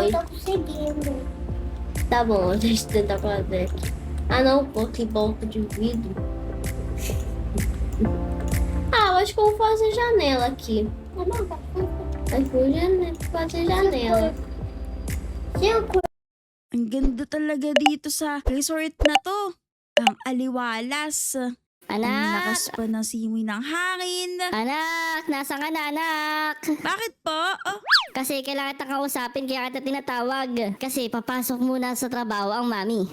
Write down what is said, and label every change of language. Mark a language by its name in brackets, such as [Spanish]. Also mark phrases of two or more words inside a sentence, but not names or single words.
[Portuguese] Eu não tô conseguindo. tá bom, deixa eu tentar fazer aqui. Ah não, pô, que banco de vidro. Ah, eu acho que eu vou fazer janela aqui. Tá bom, tá bom. Acho que eu vou fazer janela. Cinco. [Filipino] Ang ganda talaga dito sa resort na to. Ang aliwalas. Ang lakas Anak! pa ng simoy ng hangin. Anak! Nasaan ka na, anak? Bakit po? Oh, Kasi kailangan kita kausapin kaya kita tinatawag. Kasi papasok muna sa trabaho ang mami.